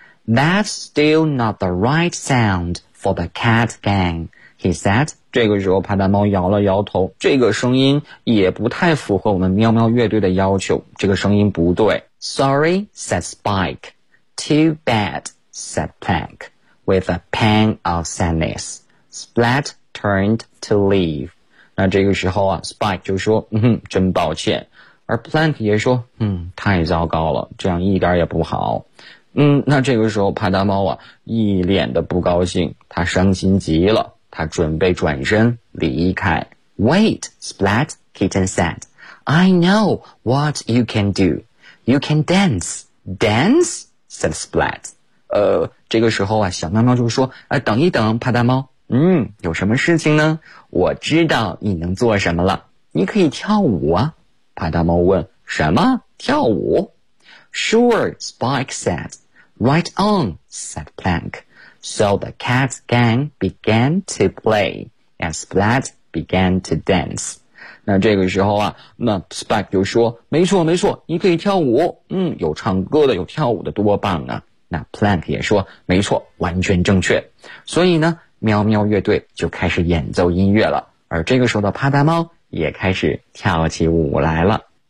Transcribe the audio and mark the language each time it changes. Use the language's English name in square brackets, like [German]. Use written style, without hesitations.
[English] That's still not the right sound for the cat gang, he said. [Chinese] 这个时候帕达猫摇了摇头，这个声音也不太符合我们喵喵乐队的要求，这个声音不对。 [English] Sorry, said Spike. Too bad, said Plank, with a pang of sadness. Splat turned to leave. [Chinese] 那这个时候啊 Spike 就说真抱歉，而 Plank 也说太糟糕了，这样一点也不好。那这个时候帕达猫啊一脸的不高兴，他伤心极了，他准备转身离开。 [English] Wait, Splat, Kitten said, I know what you can do. You can dance. Dance, said Splat. [Chinese] 这个时候啊小喵喵就说等一等帕达猫，有什么事情呢？我知道你能做什么了，你可以跳舞啊。帕达猫问，什么？跳舞？ [English] Sure, Spike said. Right on, said Plank. So the cat gang began to play, and Splat began to dance. [Chinese] 那这个时候啊，那 Spike 就说，没错没错，你可以跳舞，有唱歌的，有跳舞的，多棒啊。那 Plank 也说，没错，完全正确。所以呢喵喵乐队就开始演奏音乐了，而这个时候的帕达猫也开始跳起舞来了。